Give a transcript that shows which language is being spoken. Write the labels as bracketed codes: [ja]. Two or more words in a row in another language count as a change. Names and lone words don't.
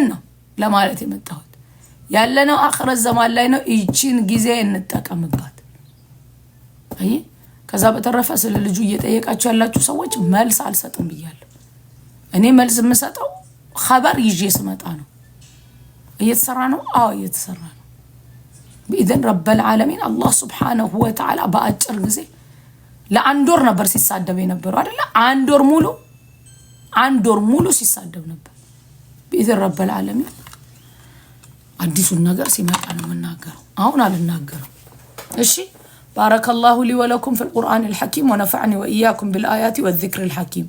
[am] ነው ለማለት የመጣሁት። ያለነው አኺረት ዘማን ላይ ነው። እቺን ጊዜ እንጠቀምባት። አይ ከዛ በተረፈ ስለ ልጁ እየጠየቃችሁ ያላችሁ ሰዎች መልስ አልሰጥም ብያለሁ። እኔ መልስ የምሰጠው ኸበር ይዤ ስመጣ ነው። እየተሰራ ነው። አዎ እየተሰራ ነው። [ar] بإذن رب العالمين الله سبحانه وتعالى [am] በአጭር ጊዜ ለአንድ ወር ነበር ሲሳደብ የነበረው አይደል? አንድ ወር ሙሉ ሲሳደብ ነበር። [ar] بإذن رب العالمين [am] አዲሱን ነገር ሲመጣ ነው የምናገረው። አሁን አልናገረው። እሺ [ar] بارك الله لي ولكم في القرآن الحكيم ونفعني وإياكم بالآيات والذكر الحكيم.